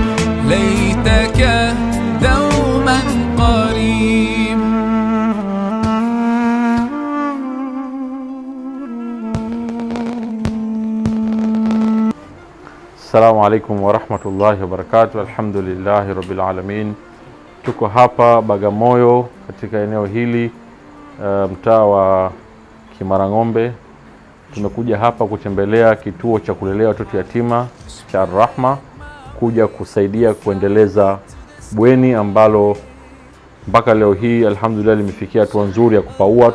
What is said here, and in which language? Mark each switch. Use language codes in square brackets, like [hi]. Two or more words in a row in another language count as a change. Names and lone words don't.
[ar] ليتك دوما قريب. السلام عليكم ورحمة الله وبركاته. الحمد لله رب العالمين. [sw] Tuko hapa Bagamoyo katika eneo hili mtaa wa Kimarang'ombe. Tumekuja hapa kutembelea kituo cha kulelea watoto yatima cha Ar-Rahma, kuja kusaidia kuendeleza bweni ambalo mpaka leo hii alhamdulillah limefikia hatua nzuri ya kupaua.